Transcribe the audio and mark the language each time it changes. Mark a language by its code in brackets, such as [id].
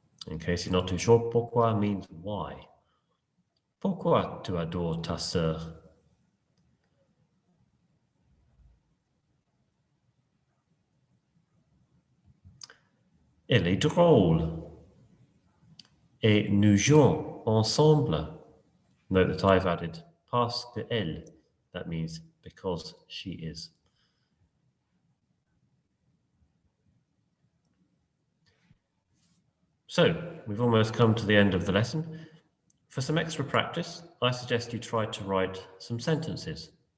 [en] In case you're not too sure, pourquoi means why. [fr] Pourquoi tu adores ta sœur? Elle est drôle. Et nous jouons ensemble. [en] Note that I've added [fr] parce que elle. [en] That means because she is. So, we've almost come to the end of the lesson. For some extra practice, I suggest you try to write some sentences.